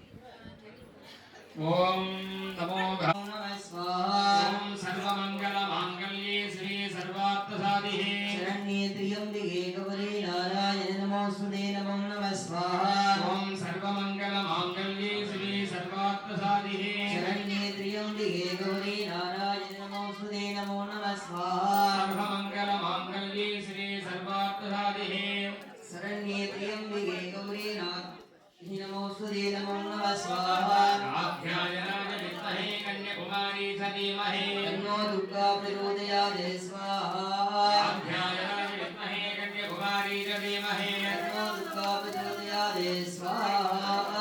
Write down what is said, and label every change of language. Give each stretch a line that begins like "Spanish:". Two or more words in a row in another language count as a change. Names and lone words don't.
Sanskrit: ஓம் நமோ ஓம் சர்வமங்கல மாங்கல்யே ஸ்ரீ சர்வார்த்த சாதிஹே சரண்யே த்ரியம்பிகே கௌரி நாராயண நமோஸ்துதே நமோ நமः ஸ்வாஹா. ஓம் சர்வமங்கல மாங்கல்யே ஸ்ரீ சர்வார்த்த சாதிஹே சரண்யே த்ரியம்பிகே கௌரி நாராயண நமோஸ்துதே நமோ நமः ஸ்வாஹா. சர்வமங்கல மாங்கல்யே ஸ்ரீ சர்வார்த்த சாதிஹே சரண்யே த்ரியம்பிகே கௌரி नमोस्तुते नमो नमः स्वाहा. आध्यायनाय विद्महे कन्याकुमारी च धीमहि तन्नो दुर्गा प्रचोदयात् स्वाहा. आध्यायनाय विद्महे कन्याकुमारी च धीमहि तन्नो दुर्गा प्रचोदयात् स्वाहा.